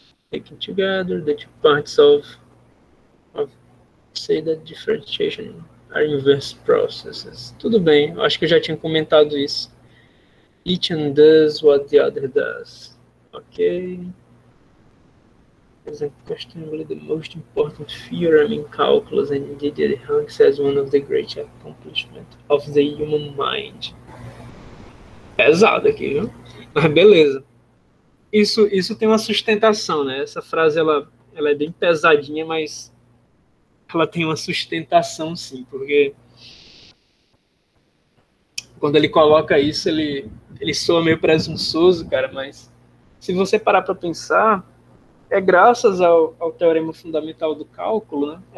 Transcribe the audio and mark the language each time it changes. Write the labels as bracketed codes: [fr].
[en] Taken together, the two parts of say that differentiation are inverse processes. [pt] Tudo bem, acho que eu já tinha comentado isso. [en] Each one does what the other does. Ok. Is unquestionably the most important theorem in calculus, and indeed it ranks as one of the great accomplishments of the human mind. [pt] Pesado aqui, viu? Mas beleza. Isso tem uma sustentação, né? Essa frase ela é bem pesadinha, mas ela tem uma sustentação, sim, porque quando ele coloca isso, ele soa meio presunçoso, cara, mas se você parar para pensar, é graças ao teorema fundamental do cálculo, né?